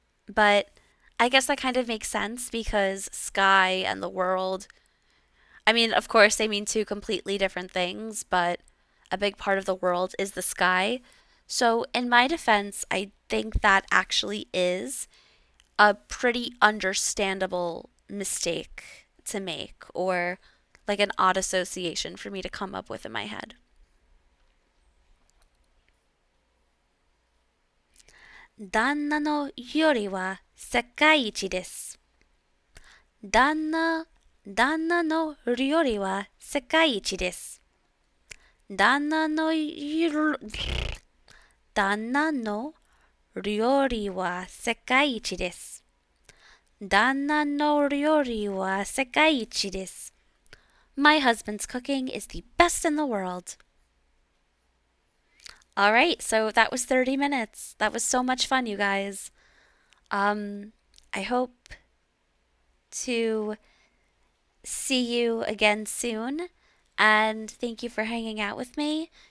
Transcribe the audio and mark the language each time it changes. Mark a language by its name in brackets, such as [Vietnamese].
[English] But I guess that kind of makes sense because sky and the world, I mean, of course, they mean two completely different things, but a big part of the world is the sky. So, in my defense, I think that actually is a pretty understandable mistake to make or like an odd association for me to come up with in my head. [Japanese] 旦那のよりは世界一です。旦那、旦那のよりは世界一です。旦那のよ、旦那の料理は世界一です。旦那の料理は世界一です。 [English] My husband's cooking is the best in the world. All right, so that was 30 minutes. That was so much fun, you guys. I hope to see you again soon, and thank you for hanging out with me.